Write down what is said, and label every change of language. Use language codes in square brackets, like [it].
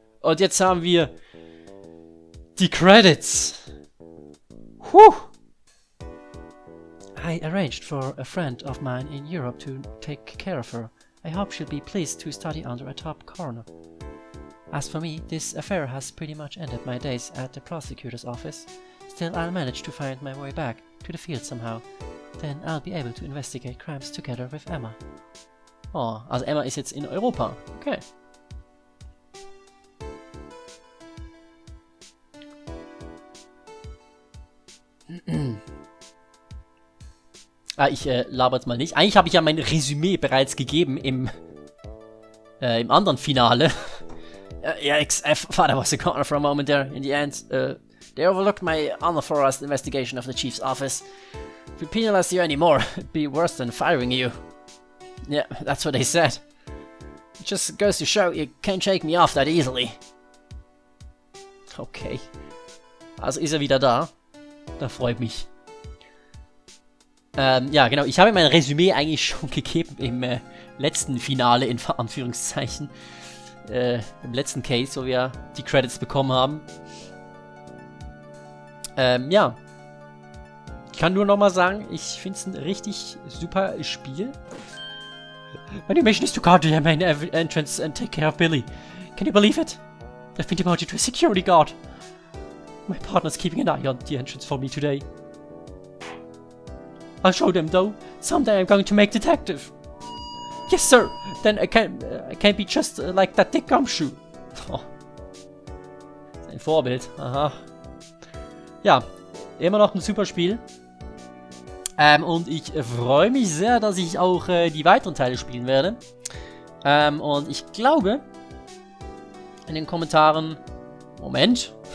[de] Und jetzt haben wir die Credits. Whew! [en] I arranged for a friend of mine in Europe to take care of her. I hope she'll be pleased to study under a top coroner. As for me, this affair has pretty much ended my days at the prosecutor's office. Still, I'll manage to find my way back to the field somehow. Then I'll be able to investigate crimes together with Emma. [de] Oh, also Emma ist jetzt in Europa. Okay. Ich laber jetzt mal nicht. Eigentlich habe ich ja mein Resümee bereits gegeben im anderen Finale. [en] Yeah, I thought I was a corner for a moment there. In the end, they overlooked my unauthorized investigation of the chief's office. If we penalize you anymore, it'd be worse than firing you. Yeah, that's what they said. It just goes to show, you can't shake me off that easily. [de] Okay. Also ist er wieder da. Das freut mich. Ja, genau. Ich habe mein Resümee eigentlich schon gegeben im letzten Finale, in Anführungszeichen. Im letzten Case, wo wir die Credits bekommen haben. Ja. Ich kann nur nochmal sagen, ich finde es ein richtig super Spiel. [en] My new mission is to guard the main entrance and take care of Billy. Can you believe it? I've been demoted to a security guard. My partner's keeping an eye on the entrance for me today. I'll show them though. Someday I'm going to make detective. Yes, sir. Then I can't be just like that dick gumshoe. [de] Oh. Ein Vorbild. Aha. Ja, immer noch ein super Spiel. Und ich freue mich sehr, dass ich auch die weiteren Teile spielen werde. Und ich glaube, in den Kommentaren... Moment.